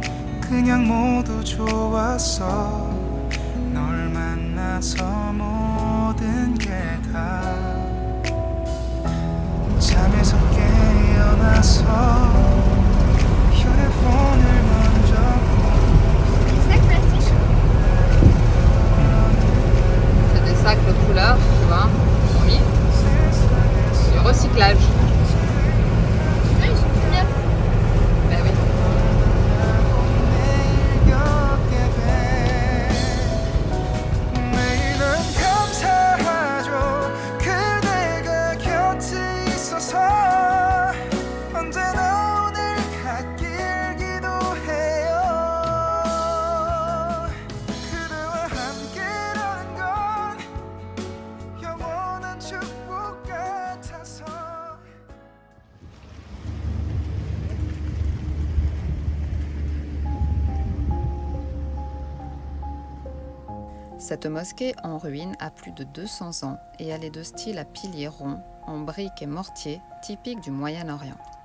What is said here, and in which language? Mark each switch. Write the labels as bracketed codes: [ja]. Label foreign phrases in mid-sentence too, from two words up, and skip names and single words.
[ko] 그냥 모두 좋았어. 널 만나서 모든 게 다 잠에서 깨어나서 휴대폰을 먼저 [fr] C'est des sacs de couleur, tu vois. Oui. Du recyclage. ils sont tout neufs. Ben oui. [ko] 매일 겪게 돼. 매일은 감사하죠. 그대가 곁에 있어서 언제나 오늘 같길 기도해요. 그대와 함께라는 건 영원한 축복 같아서. [fr] Cette mosquée en ruine a plus de 200 ans et elle est de style à piliers ronds, en briques et mortier, typique du Moyen-Orient.